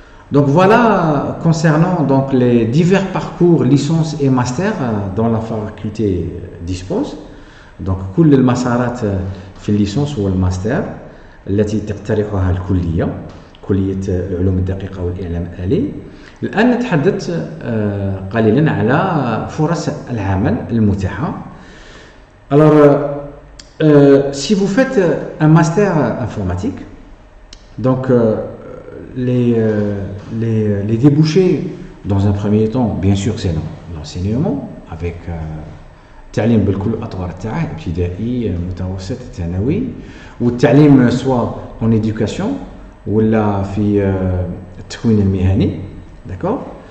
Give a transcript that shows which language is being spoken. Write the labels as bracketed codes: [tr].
[fr] Donc voilà, concernant donc les divers parcours licence et master dont la faculté dispose. [ar] Donc كل المسارات في الليسونس والماستر التي تقترحها الكلية، كلية العلوم الدقيقة والإعلام الآلي. الآن نتحدث قليلا على فرص العمل المتاحة. [fr] Alors, si vous faites un master informatique, donc les débouchés, dans un premier temps, bien sûr, c'est l'enseignement, avec [ar] التعليم بكل الأطوار تاعه ابتدائي متوسط ثانوي والتعليم سواء [fr] en éducation [ar] ولا في التكوين المهني, [fr] d'accord.